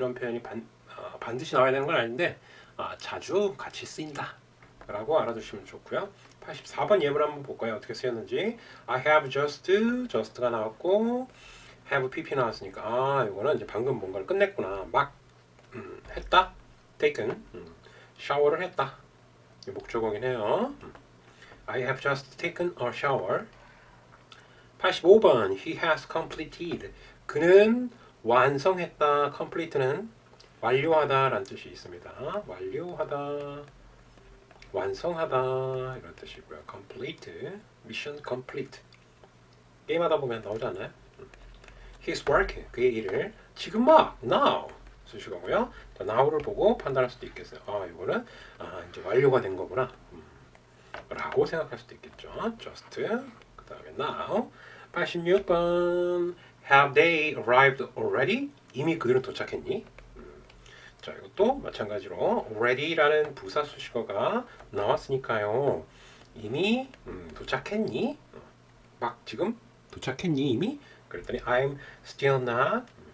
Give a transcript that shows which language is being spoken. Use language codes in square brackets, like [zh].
[ko] 이런 표현이 반드시 나와야 되는 건 아닌데 자주 같이 쓰인다 라고 알아두시면 좋고요. 84번 예문 한번 볼까요? 어떻게 쓰였는지. I have just 가 나왔고 have pp 나왔으니까 이거는 이제 방금 뭔가를 끝냈구나. 막 했다. taken 샤워를 했다. 목적어긴 해요. [en] I have just taken a shower. [ko] 85번 He has completed. 그는 완성했다. complete는 완료하다 라는 뜻이 있습니다. 완료하다, 완성하다 이런 뜻이고요. [en] complete, mission complete. [ko] 게임하다 보면 나오지 않나요? His work, 그의 일을 지금 막 now 쓰시고요. 자, now를 보고 판단할 수도 있겠어요. 이거는 이제 완료가 된 거구나 라고 생각할 수도 있겠죠. just 그 다음에 now. [en] 86번 Have they arrived already? [ko] 이미 그들은 도착했니? 자, 이것도 마찬가지로 already라는 부사 수식어가 나왔으니까요. 이미 도착했니? 막 지금 도착했니 이미? [en] 그랬더니 I'm still not.